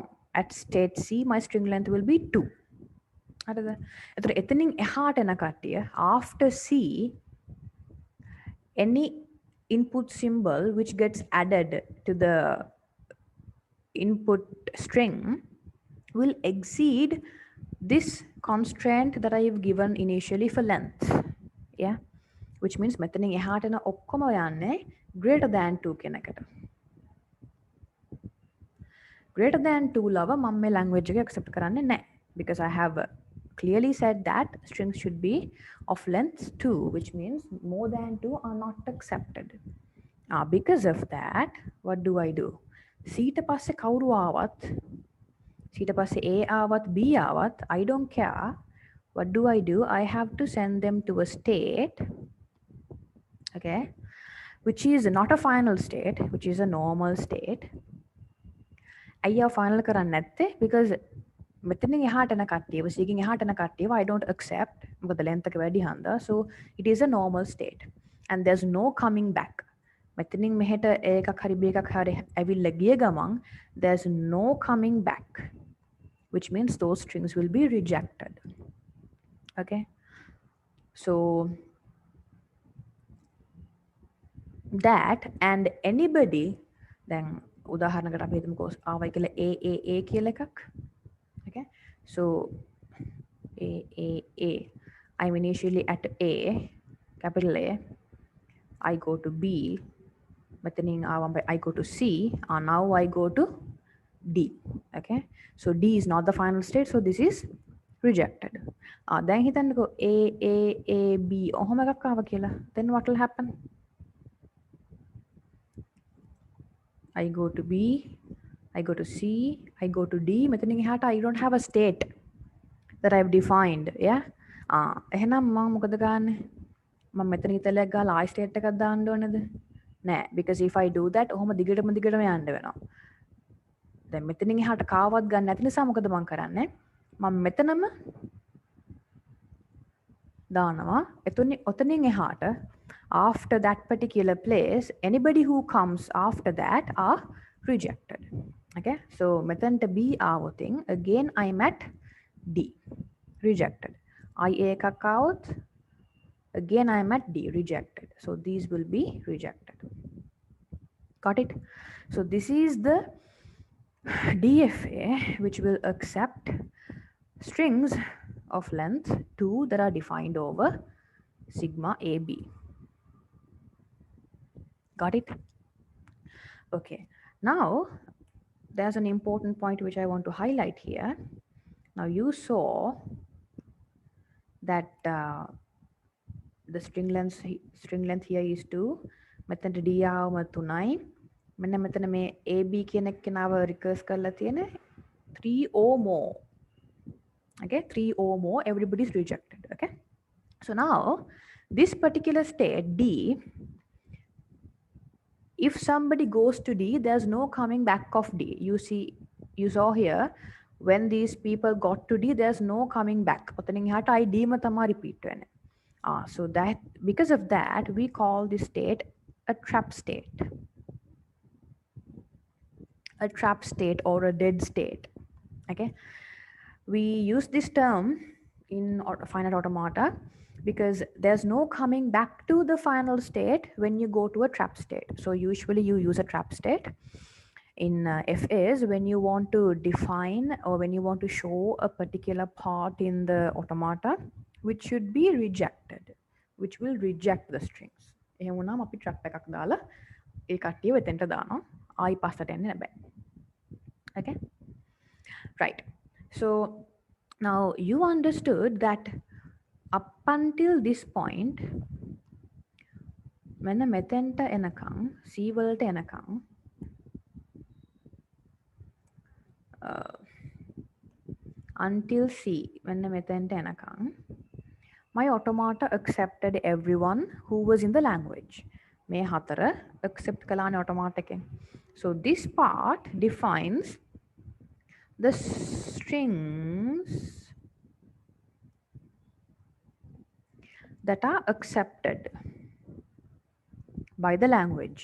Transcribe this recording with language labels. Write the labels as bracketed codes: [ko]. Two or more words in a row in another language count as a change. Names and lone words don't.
[en] At state C, my string length will be 2. After C, any input symbol which gets added to the input string will exceed this constraint that I have given initially for length. Yeah, which means [si] මෙතනින් එහාට එන ඔක්කොම යන්නේ [en] greater than 2 [si] කෙනකට. [en] Greater than 2 [si] ලව මම මේ language එක accept කරන්නේ නැහැ, [en] because I have clearly said that strings should be of length 2, which means more than 2 are not accepted. Because of that, what do I do? [si] C ට පස්සේ කවුරු ආවත්, C ට පස්සේ A ආවත් B ආවත්, [en] I don't care. What do? I have to send them to a state, okay, which is not a final state, which is a normal state. [si] අයියා final කරන්නේ නැත්තේ because මෙතනින් එහාට යන කට්ටියව C ගෙන් එහාට යන කට්ටියව [en] I don't accept [si] මොකද length එක වැඩි හන්දා. [en] So it is a normal state and there's no coming back. [si] මෙතනින් මෙහෙට එකක් හරි B එකක් හරි ඇවිල්ලා ගිය ගමන් [en] there's no coming back, which means those strings will be rejected. Okay, so that and anybody, then [si] උදාහරණකට අපි හිතමුකෝ ආවයි කියලා A කියලා එකක්. [en] Okay, so A I'm initially at A, capital A, I go to B, [si] මෙතනින් ආවම [en] I go to C, and now I go to D. Okay, so D is not the final state, so this is rejected. [si] දැන් හිතන්නකෝ A B ඔහොම එකක් ආවා කියලා, [en] then what will happen? I go to B, I go to C, I go to D. [si] මෙතනින් එහාට [en] I don't have a state that I've defined. Yeah. [si] එහෙනම් මම මොකද ගන්නෙ? මම මෙතන ඉතලයක් ගාලා ආයි state එකක් දාන්න ඕනේද? නෑ, [en] because if I do that [si] ඔහොම දිගටම යන්න වෙනවා. දැන් මෙතනින් එහාට කාවත් ගන්න නැති නිසා මොකද මම කරන්නේ? මම මෙතනම දානවා. ඔතනින් එහාට [en] after that particular place, anybody who comes after that are rejected. Okay, so [si] මෙතනට B ආවොතින් [en] again I'm at D, rejected. I [si] එකක් ආවොත් [en] again I'm at D, rejected. So these will be rejected. Got it? So this is the DFA, which will accept strings of length 2 that are defined over sigma AB. Got it? Okay. Now there's an important point which I want to highlight here. Now you saw that the string length here is 2. [si] මෙතනට D ආවම 3යි. මෙන්න මෙතන මේ AB කියන එක්කෙනාව recurse කරලා තියෙන [en] 3 or more. Okay, 3 or more, everybody is rejected. Okay, so now this particular state D, if somebody goes to D, there's no coming back of D. You saw here when these people got to D, there's no coming back. [si] ඔතනින් එහාට I D ම තමයි repeat වෙන්නේ. [en] So that because of that, we call this state a trap state. A trap state or a dead state. Okay. We use this term in finite automata because there's no coming back to the final state when you go to a trap state. So usually you use a trap state. In FAs, when you want to define or when you want to show a particular part in the automata which should be rejected, which will reject the strings. [si] එහෙම වුණාම අපි trap එකක් දාලා ඒ කට්ටිය වෙතෙන්ට දානවා. ආයි පස්සට එන්නේ නැහැ. [en] Okay? Right. So now you understood that up until this point, when the [si] මෙතෙන්ට එනකම් C වලට එනකම් [en] until C, when the [si] මෙතෙන්ට එනකම් [en] my automata accepted everyone who was in the language. [si] මේ හතර accept කළානේ automata එකෙන්. [en] So this part defines the strings that are accepted by the language.